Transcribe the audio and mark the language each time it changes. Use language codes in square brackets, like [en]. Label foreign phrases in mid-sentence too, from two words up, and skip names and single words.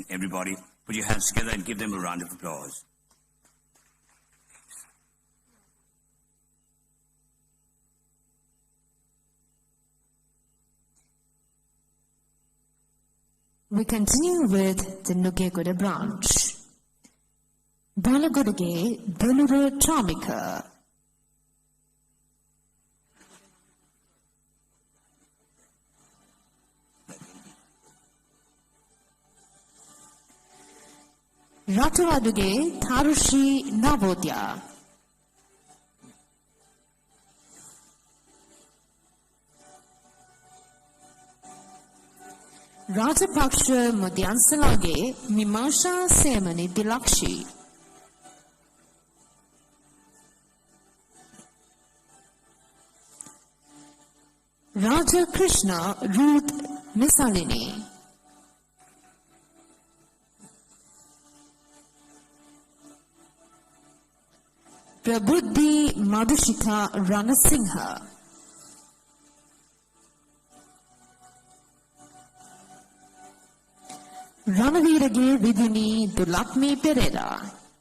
[en] Everybody, put your hands together and give them a round of applause. We continue with the Nugegoda branch. Balagodage Belura Tramika. Ratawaduge Tharushi Navodya. Rajapaksha Mudyansalage Mimasha Semani Dilakshi. Raja Krishna Ruth Misalini. Prabuddhi Madhushika Ranasingha. Ranavirage Viduni Dulakmi Pereira.